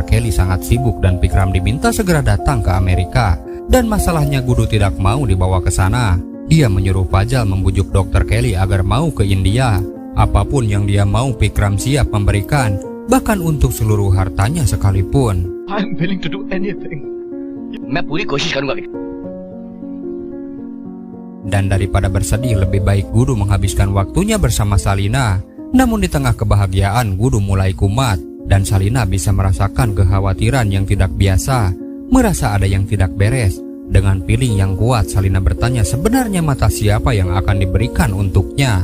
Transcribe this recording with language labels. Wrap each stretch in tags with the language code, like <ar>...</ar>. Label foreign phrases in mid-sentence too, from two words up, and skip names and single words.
<id>Kelly sangat sibuk dan Pikram diminta segera datang ke Amerika. Dan masalahnya Gudu tidak mau dibawa ke sana. Dia menyuruh Pajal membujuk Dr. Kelly agar mau ke India. Apapun yang dia mau Pikram siap memberikan, bahkan untuk seluruh hartanya sekalipun.</id> <en>I'm willing to do anything.</en> <hi>मैं पूरी कोशिश करूंगा.</hi> <id>Dan daripada bersedih, lebih baik Gudu menghabiskan waktunya bersama Salina. Namun di tengah kebahagiaan, Gudu mulai kumat. Dan Salina bisa merasakan kekhawatiran yang tidak biasa. Merasa ada yang tidak beres. Dengan feeling yang kuat, Salina bertanya sebenarnya mata siapa yang akan diberikan untuknya.</id>